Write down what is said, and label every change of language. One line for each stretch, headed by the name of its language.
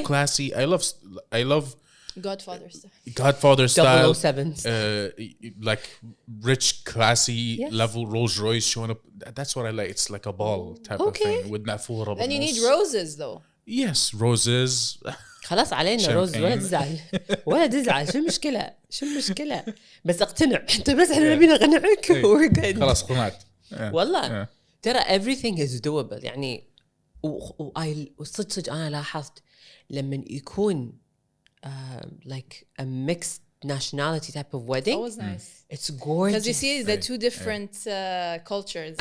English: classy. I love Godfather stuff. Godfather style. 007s. Like rich, classy Yes. level Rolls Royce showing up. That's what I like. It's like a ball type of Okay. thing with nafura. Then you need roses though. Yes, roses.
Arabic: خلاص علينا روز ولا
English: Champagne.
Arabic: تزعل ولا تزعل شو المشكلة بس اقتنع انت بس احنا نبينا نقنعك
English: we're good.
Arabic: خلاص قنعت. والله ترى
English: everything is doable
Arabic: يعني وصدق أنا لاحظت لما يكون
English: like a mixed nationality type of wedding. Always nice. It's gorgeous. Because you see the two different cultures